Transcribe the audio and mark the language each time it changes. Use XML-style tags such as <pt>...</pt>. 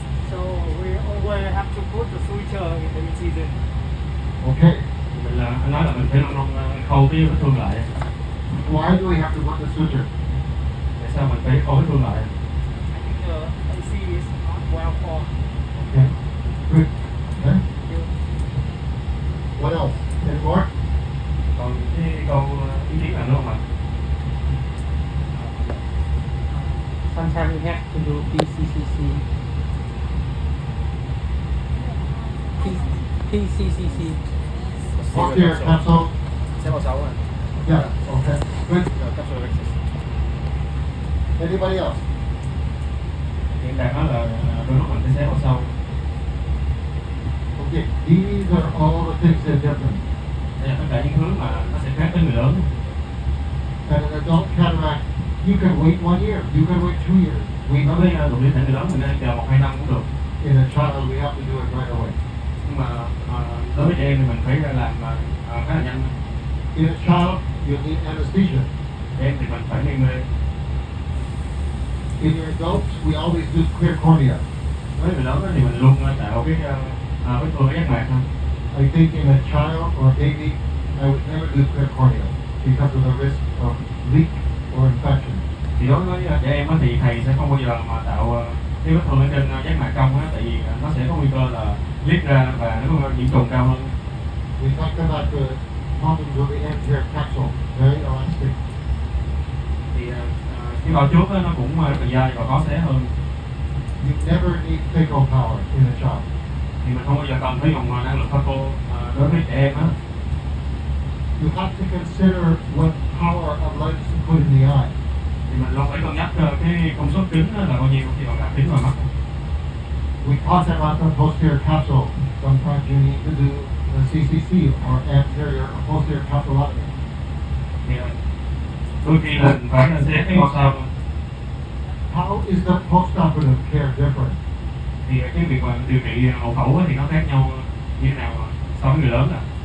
<en>So we always have to put the suture in the incision. Okay.</en> <vi>Mình là anh nói là mình phải luôn khâu cái vết thương lại.</vi> <en>Why do we have to put the suture?</en> <vi>Tại sao mình phải khâu vết thương lại?</vi> <en>I think the AC is not well formed. Okay. Good. Okay. What else? Any more?</en> <vi>Còn cái câu ý kiến nào nữa không ạ?</vi> <en>Sometimes we have to do PCCC. PCCC. Posterior capsule.</en> <vi>Sẽ vào 6 rồi.</vi> <en>Yeah. Okay. Good. Capsule rexus. Anybody else?</en> <vi>Hiện tại nói là đôi lúc mình phải xé vào sau.</vi> <en>Okay. These are all the things that are different.</en> <vi>Đây là tất cả những thứ mà nó sẽ khác với người lớn.</vi> <en>And an adult cataract, you can wait 1 year. You can wait 2 years. We</en> <vi>Đối</vi> <en>know</en> <vi>với đột biến thể người lớn mình nên chờ 1-2 năm cũng được.</vi> <en>in a child we have to do it right away.</en> <vi>Nhưng mà đối với trẻ em thì mình phải làm khá là nhanh.</vi> <en>In a child, you need anesthesia.</en> <vi>Em thì mình phải gây mê.</vi> <en>In your adults, we always do clear cornea.</en> <vi>Với người lớn thì mình luôn tạo cái vết thương ở giác mạc thôi.</vi> <en>I think in a child or a baby, I would never do clear cornea because of the risk of leak or infection.</en> <vi>Thì đối với trẻ em thì thầy sẽ không bao giờ mà tạo cái vết thương ở trên giác mạc trong á, tại vì nó sẽ có nguy cơ là liếc ra và nó có nhiễm trùng cao hơn.</vi> <en>We talked about the problems with the anterior capsule, very elastic.</en> <vi>Thì cái bao trước á, nó cũng rất là dai và có xé hơn.</vi> <en>You never need phaco power in a child.</en> <vi>Thì mình không bao giờ cần phải dùng năng lượng phaco đối với trẻ em á.</vi> <en>You have to consider what power of lens to put in the eye.</en> <vi>Thì mình luôn phải cân nhắc cái công suất kính là bao nhiêu khi mà đặt kính vào mắt.</vi> <en>We talked about the posterior capsule. Sometimes you need to do the CCC or anterior or posterior capsulotomy.</en> <vi>Thì đôi khi là mình phải xé cái ngôi sao.</vi> <en>How is the postoperative care different?</en> <vi>Thì cái việc mà điều trị hậu phẫu thì nó khác nhau như thế nào so với người lớn à?</vi>